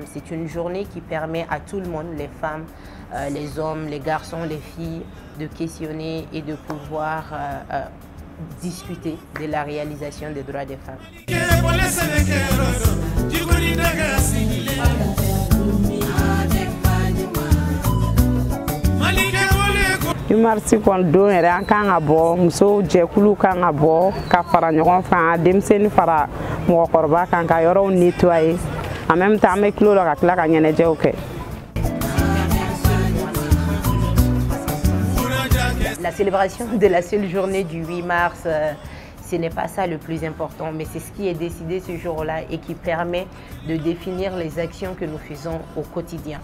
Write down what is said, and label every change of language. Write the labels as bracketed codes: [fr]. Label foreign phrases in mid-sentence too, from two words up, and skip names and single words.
[fr] C'est une journée qui permet à tout le monde, les femmes, les hommes, les garçons, les filles, de questionner et de pouvoir discuter de la réalisation des droits des femmes. [bm] Merci kon don yɛrɛ an kan ka bɔ muso jɛkulu kan ka bɔ ka fara ɲɔgɔn kan denmisɛnnin fara mɔgɔkɔrɔba kan ka yɔrɔw nettoyer [fr] en même temps [bm] an bɛ kilo la ka tila ka ɲɛnajɛw kɛ. [fr] La célébration de la seule journée du 8 mars, ce n'est pas ça le plus important, mais c'est ce qui est décidé ce jour-là et qui permet de définir les actions que nous faisons au quotidien.